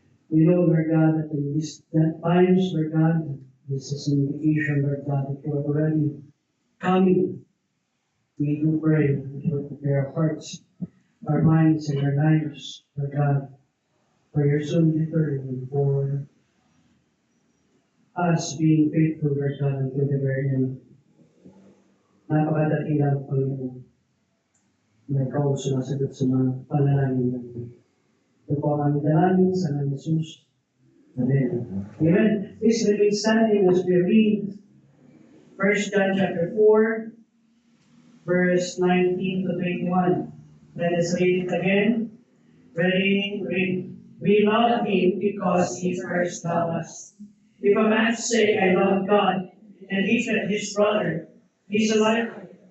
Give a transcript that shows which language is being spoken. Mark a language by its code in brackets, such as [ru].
[en] We know, Lord God, that in these times, Lord God, this is an indication, Lord God, that you are already coming. We do pray that you will prepare our hearts, our minds, and our lives, Lord God, for your soon return and for us being faithful, Lord God, until the very end. [tl] Napakadakilang Panginoon na ikaw sumasagot sa mga panalangin natin. Ito po ang aming dalangin sa mga Jesus. [en] Amen. Amen. Please remain standing as we read 1 John chapter 4, verse 19 to 21. Let us read it again. Ready, read. We love him because he first loved us. If a man say, I love God, and hateth his brother, he is a liar.